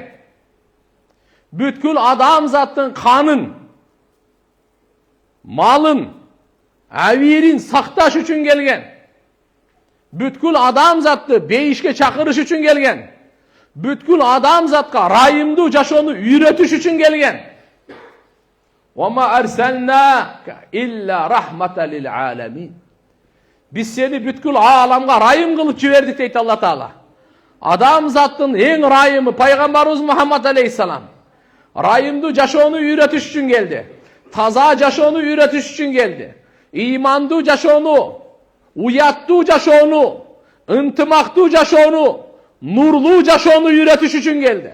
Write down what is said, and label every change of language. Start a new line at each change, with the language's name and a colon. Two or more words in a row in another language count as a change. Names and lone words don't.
Kyrgyz: Бүткүл адам заттын канын, малын, абийирин сакташ үчүн келген. Бүткүл адам затты бейишке чакырыш үчүн келген. Бүткүл адам затка райымдуу жашоону үйрөтүш үчүн келген.
Arabic: وما أرسلناك إلا رحمة للعالمين.
Kyrgyz: Биз сени бүткүл ааламга райым кылып жибердик дейт Алла Таала. Адам заттын эң райымы пайгамбарыбыз Мухаммад алейхиссалам. Райымдуу жашоону үйрөтүш үчүн келди. Таза жашоону үйрөтүш үчүн келди. Ыймандуу жашоону, уяттуу жашоону, ынтымактуу жашоону, нурлуу жашоону үйрөтүш үчүн келди.